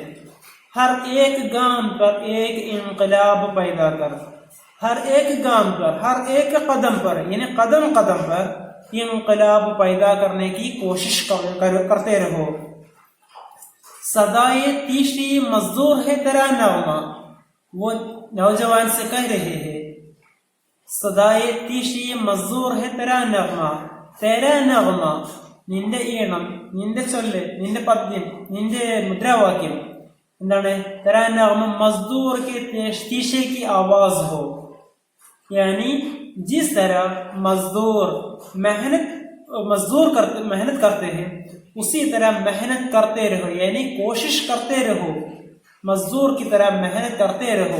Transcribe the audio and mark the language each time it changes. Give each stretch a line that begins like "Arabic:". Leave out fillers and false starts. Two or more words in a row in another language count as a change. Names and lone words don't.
Urdu: ہر ایک گام پر ایک انقلاب پیدا کر، ہر ایک گام پر، ہر ایک قدم پر، یعنی قدم قدم پر انقلاب پیدا کرنے کی کوشش کرتے رہو. صدائے تیشی مزدور ہے تیرا نغمہ، وہ نوجوان سے کہہ رہے ہیں صدائے تیشی مزدور ہے تیرا نغمہ، تیرا نغمہ،
Malayalam: നിന്റെ ഈണം, നിന്റെ ചൊല്ല്, നിന്റെ പദ്യം, നിന്റെ മുദ്രാവാക്യം എന്താണ്?
Urdu: تیرا نغمہ مزدور کے تیشے کی آواز ہو. یعنی جس طرح مزدور محنت کرتے ہیں اسی طرح محنت کرتے رہو، یعنی کوشش کرتے رہو، مزدور کی طرح محنت کرتے رہو.